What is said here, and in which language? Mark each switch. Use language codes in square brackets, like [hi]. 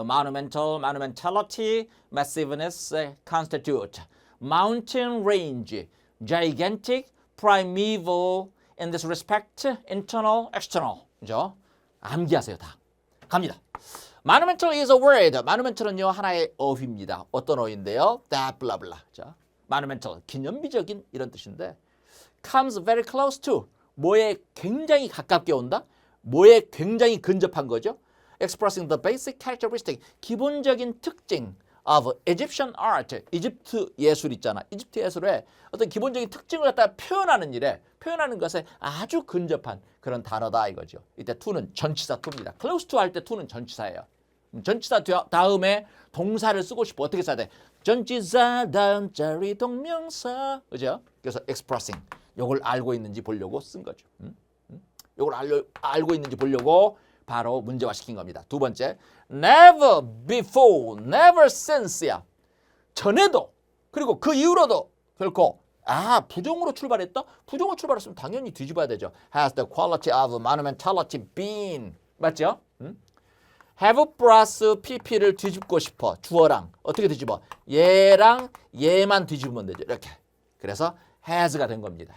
[en] monumental, monumentality, massiveness, constitute, mountain range, gigantic, primeval, in this respect, internal, external. [ko] 그죠? 암기하세요, 다. 갑니다. [en] monumental is a word. [ko] monumental은요, 하나의 어휘입니다. 어떤 어휘인데요? [en] that, blah, blah. [ko] 자, monumental, 기념비적인 이런 뜻인데 [en] comes very close to, [ko] 뭐에 굉장히 가깝게 온다? 뭐에 굉장히 근접한 거죠? [en] expressing the basic characteristic, [ko] 기본적인 특징 [en] of Egyptian art, [ko] 이집트 예술 있잖아. 이집트 예술의 어떤 기본적인 특징을 갖다가 표현하는 일에, 표현하는 것에 아주 근접한 그런 단어다 이거죠. 이때 to는 전치사 to입니다. close to 할 때 to는 전치사예요. 전치사 다음에 동사를 쓰고 싶어. 어떻게 써야 돼? 전치사 다음 자리 동명사. 그죠? 그래서 expressing. 요걸 알고 있는지 보려고 쓴 거죠. 요걸 알고 있는지 보려고 바로 문제화시킨 겁니다. 두 번째, [en] never before, never since [ko] 야. 전에도 그리고 그 이후로도 결코 부정으로 출발했다? 부정으로 출발했으면 당연히 뒤집어야 되죠. [en] Has the quality of monumentality been. [ko] 맞죠? have 플러스 pp를 뒤집고 싶어. 주어랑 어떻게 뒤집어? 얘랑 얘만 뒤집으면 되죠. 이렇게. 그래서 has가 된 겁니다.